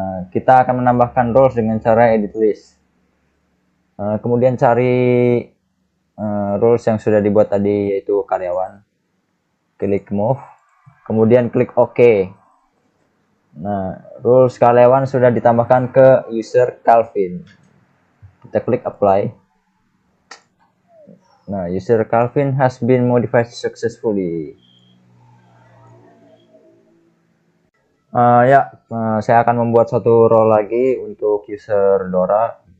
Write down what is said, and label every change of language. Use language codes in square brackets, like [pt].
[id] Kita akan menambahkan roles dengan cara edit list. Kemudian cari roles yang sudah dibuat tadi, yaitu karyawan. Klik move, kemudian klik OK. Nah, roles karyawan sudah ditambahkan ke user Calvin. Kita klik apply. [en] Nah, user Calvin has been modified successfully. [id] Saya akan membuat satu role lagi untuk user Dora.